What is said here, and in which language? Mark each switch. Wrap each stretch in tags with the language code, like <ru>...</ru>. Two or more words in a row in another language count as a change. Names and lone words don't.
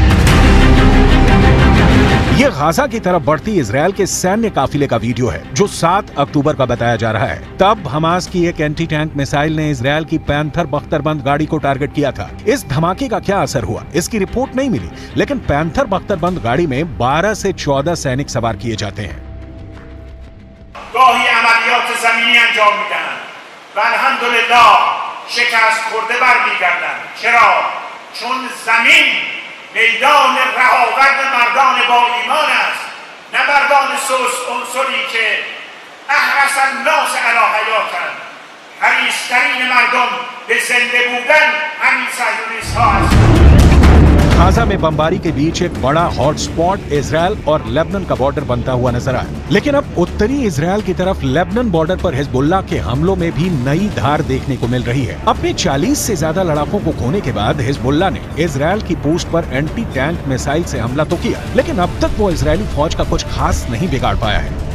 <hi>ये गाजा की तरफ बढ़ती इजराइल के सैन्य काफिले का वीडियो है जो 7 अक्टूबर का बताया जा रहा है। तब हमास की एक एंटी टैंक मिसाइल ने इजराइल की पैंथर बख्तरबंद गाड़ी को टारगेट किया था। इस धमाके का क्या असर हुआ इसकी रिपोर्ट नहीं मिली, लेकिन पैंथर बख्तरबंद गाड़ी में 12 से 14 सैनिक सवार किए जाते हैं।</hi> <fa>میدان رهاورد مردان با ایمان است، نه مردان سوس عنصری که</fa> <ar>احرس الناس علی</ar> <fa>حیاتند. حریص‌ترین مردم به زنده بودن همین صهیونیست ها هستند।</fa> <hi>गाजा में बमबारी के बीच एक बड़ा हॉटस्पॉट इजराइल और लेबनान का बॉर्डर बनता हुआ नजर आया। लेकिन अब उत्तरी इजराइल की तरफ लेबनान बॉर्डर पर हिजबुल्लाह के हमलों में भी नई धार देखने को मिल रही है। अपने 40 से ज्यादा लड़ाकों को खोने के बाद हिजबुल्लाह ने इजराइल की पोस्ट पर एंटी टैंक मिसाइल से हमला तो किया, लेकिन अब तक वो इजरायली फौज का कुछ खास नहीं बिगाड़ पाया है।</hi>